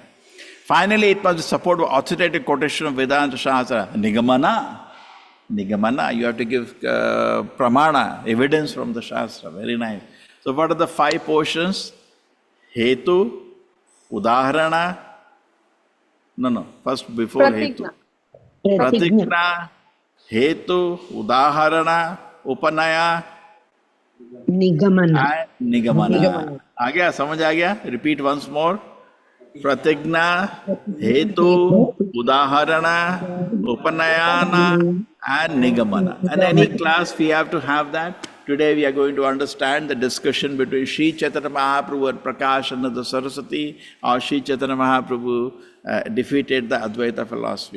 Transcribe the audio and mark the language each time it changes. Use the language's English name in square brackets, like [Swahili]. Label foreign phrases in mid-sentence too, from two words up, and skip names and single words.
[English] Finally, it must be supported by authoritative quotation of Vedanta Shastra. Nigamana. Nigamana. You have to give pramana, evidence from the Shastra. Very nice. So what are the 5 portions? Hetu, Udaharana. No. First, before Pratigna. Hetu. Pratigna, Hetu, Udaharana, Upanaya, Nigamana. and Nigamana. [Hindi] आ गया? समझ आ गया? [English] Repeat once more. Pratigna, Hetu, Udaharana, Upanayana, and Nigamana. And any class we have to have that. Today we are going to understand the discussion between Sri Chaitanya Mahaprabhu and Prakashananda Saraswati, or Sri Chaitanya Mahaprabhu defeated the Advaita philosophy.